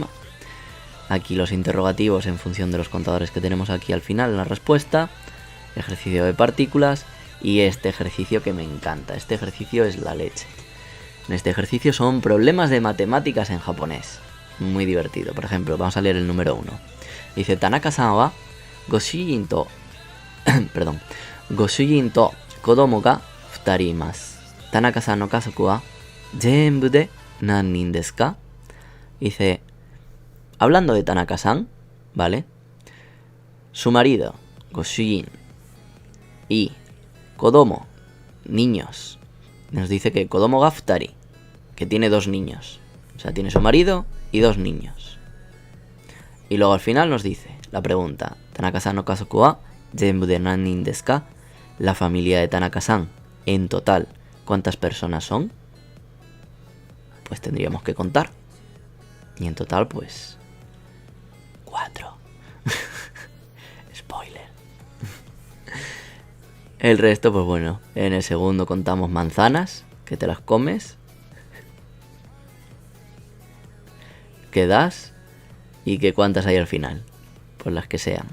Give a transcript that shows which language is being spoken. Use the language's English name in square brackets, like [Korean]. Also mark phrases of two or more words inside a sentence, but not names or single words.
[Spanish] Aquí los interrogativos en función de los contadores que tenemos aquí al final en la respuesta, ejercicio de partículas y este ejercicio que me encanta. Este ejercicio es la leche. En este ejercicio son problemas de matemáticas en japonés. Muy divertido. Por ejemplo, vamos a leer el número 1. Dice, [Japanese] 田中さんはご主人と perdón, ご主人と子供が2人います. 田中さんの家族は全部で何人ですか? [Spanish] Dice, hablando de Tanaka-san, ¿vale? Su marido, goshujin, y kodomo, niños. Nos dice que [Japanese] 子供が2人, [Spanish] que tiene 2 niños. O sea, tiene su marido y 2 niños. Y luego al final nos dice la pregunta, [Japanese] 田中さんの家族は全部で何人ですか? [Spanish] La familia de Tanaka-san, en total, ¿cuántas personas son? Pues tendríamos que contar. Y en total, pues 4. Spoiler. El resto, pues bueno, en el segundo contamos manzanas, que te las comes, que das y que cuántas hay al final, pues las que sean.